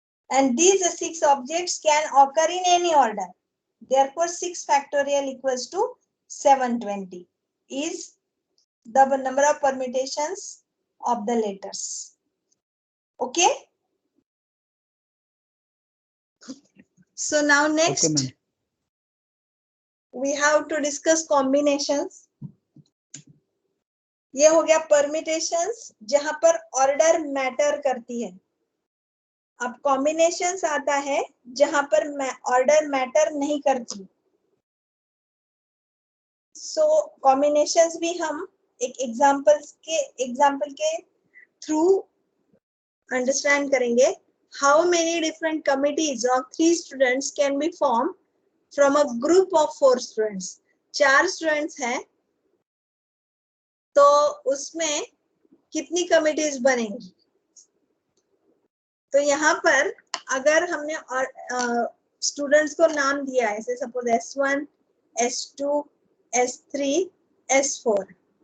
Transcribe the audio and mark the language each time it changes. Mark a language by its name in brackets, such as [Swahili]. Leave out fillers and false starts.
[English] And these 6 objects can occur in any order. Therefore, 6 factorial equals to 720 is the number of permutations of the letters. Okay? So now next, Okay, we have to discuss combinations. [Hindi] ये हो गया permutations जहां पर order matter करती है. अब combinations आता है जहां पर order matter नहीं करती. So combinations भी हम एक example के through understand करेंगे. [English] How many different committees of 3 students can be formed from a group of 4 students? [Hindi] 4 students हैं तो उसमें कितनी कमिटीज बनेंगी? तो यहाँ पर अगर हमने स्टूडेंट्स को नाम दिया है, जैसे suppose S1, S2, S3, S4.